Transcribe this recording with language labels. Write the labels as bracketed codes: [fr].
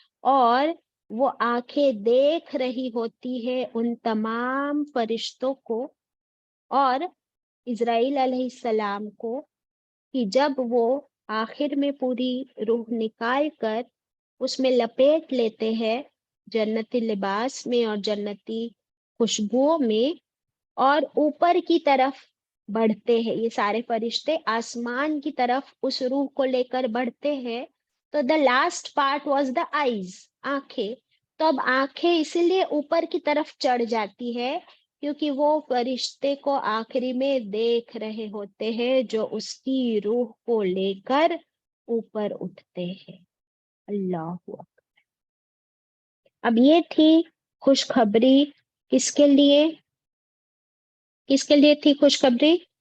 [ur] और वो आंखें देख रही होती है उन तमाम फरिश्तों को और इजराइल अलैहिस्सलाम को, कि जब वो आखिर में पूरी रूह निकाल कर اس میں لپیٹ لیتے ہیں جنتی لباس میں اور جنتی خوشبوؤں میں، اور اوپر کی طرف بڑھتے ہیں. یہ سارے فرشتے آسمان کی طرف اس روح کو لے کر بڑھتے ہیں. [en] تو the last part was the eyes, آنکھیں. [ur] تو اب آنکھیں اسی لیے اوپر کی طرف چڑھ جاتی ہے کیونکہ وہ فرشتے کو آخری میں دیکھ رہے ہوتے ہیں جو اس کی روح کو لے کر اوپر اٹھتے ہیں. اللہ اکبر. اب یہ تھی خوشخبری کس کے لیے؟ کس کے لیے تھی خوشخبری؟